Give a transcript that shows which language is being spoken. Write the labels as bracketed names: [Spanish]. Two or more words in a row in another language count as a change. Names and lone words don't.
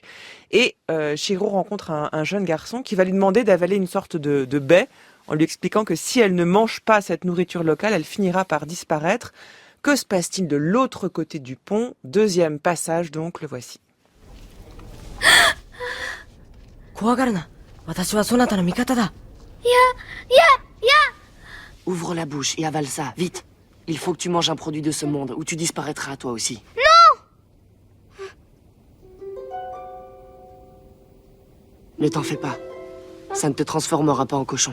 [French] Et Chihiro rencontre un jeune garçon qui va lui demander d'avaler une sorte de baie en lui expliquant que si elle ne mange pas cette nourriture locale, elle finira par disparaître. Que se passe-t-il de l'autre côté du pont? Deuxième passage, donc, le voici. [Japanese] 私はそなたの味方だ。 [French] Ouvre la bouche et avale ça, vite. Il faut que tu manges un produit de ce monde ou tu disparaîtras toi aussi. Non! Ne t'en fais pas. Ça ne te transformera pas en cochon.